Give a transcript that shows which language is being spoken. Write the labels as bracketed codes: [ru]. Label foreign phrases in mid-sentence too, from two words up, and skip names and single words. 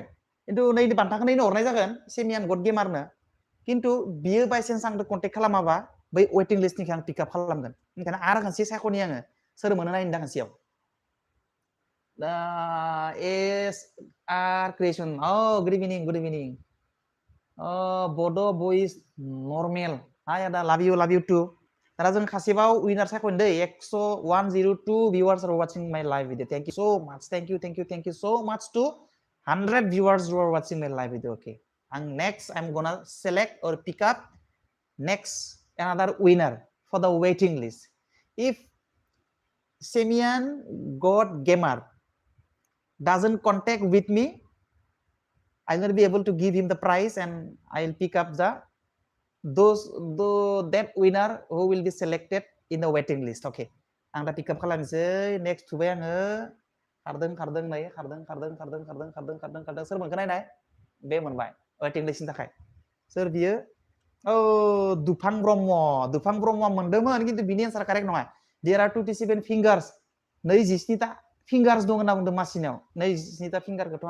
[brx] खिन्थु नैनि बान्थाखौ नैनो हरनाय जागोन सेमियान गड गेमारनो खिन्थु बियो [en] by chance [brx] आंजों कन्टेक्ट खालामाबा बै वेटिं लिस्टनिखौ आं पिकआप खालामगोन ओंखायनो आरो खनसे सायख'नि आङो सोर मोनो नायनो दा खनसेयाव दा एस आर क्रिएसन [en] good evening [brx] बड' बयस नर्मेल हाय आदा [en] love you too [brx] दाना जों खासेबाव उइनार सायख'नो दै [en] 102 viewers are watching my live video thank you so much thank you so much to 100 viewers who are watching my live video okay and next I'm gonna select or pick up next another winner for the waiting list if Semian God Gamer doesn't contact with me I'm going to be able to give him the prize and I'll pick up that winner who will be selected in the waiting list okay [brx] आं दा पिकआप खालामनोसै नेक्स्ट थुबाय आङो खारदों नै खारदों सोर मोनखो नायनाय बे मोनबाय वेटिं लिस्टनि थाखाय सोर बियो दुफां ब्रह्म मोनदोंमोन खिन्थु बिनि एन्सारा कारेक्ट नङा [en] there are 27 fingers [brx] 27टा फिंगार्स दं होनना बुंदों मासिनाव 27टा फिंगारखौथ'